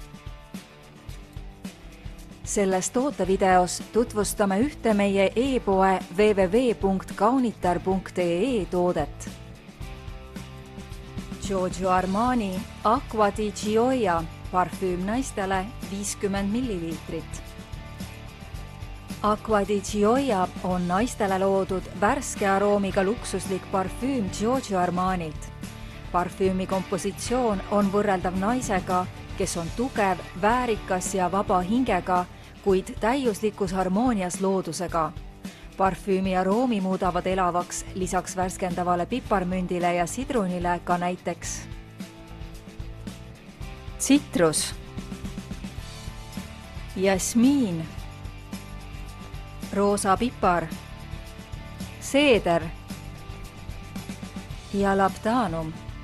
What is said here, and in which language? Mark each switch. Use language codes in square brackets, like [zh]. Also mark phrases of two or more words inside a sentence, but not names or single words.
[et] Selles tootevideos tutvustame ühte meie e-poe www.kaunitar.ee toodet. Giorgio Armani Acqua di Gioia parfüüm naistele 50 milliliitrit. Acqua di Gioia on naistele loodud värske aroomiga luksuslik parfüüm Giorgio Armanilt. Parfüümi kompositsioon on võrreldav naisega, kes on tugev, väärikas ja vaba hingega, kuid täiuslikus harmoonias loodusega. Parfüümi aroomi muudavad elavaks lisaks värskendavale piparmündile ja sidrunile ka näiteks tsitrus, jasmiin, roosa pipar, seeder ja labdanum.